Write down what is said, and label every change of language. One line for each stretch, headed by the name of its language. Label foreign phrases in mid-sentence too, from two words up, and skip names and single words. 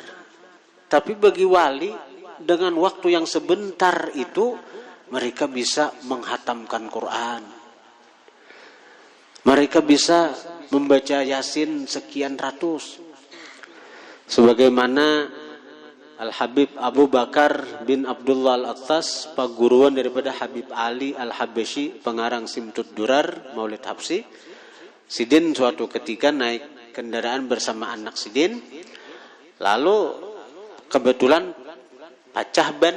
Indonesian: Tapi bagi wali dengan waktu yang sebentar itu mereka bisa menghatamkan Quran. Mereka bisa membaca Yasin sekian ratus. Sebagaimana Al-Habib Abu Bakar bin Abdullah Al-Attas, paguruan daripada Habib Ali Al-Habasyi, pengarang Simtud Durar Maulid Habsyi. Sidin suatu ketika naik kendaraan bersama anak Sidin, lalu kebetulan pecah ban.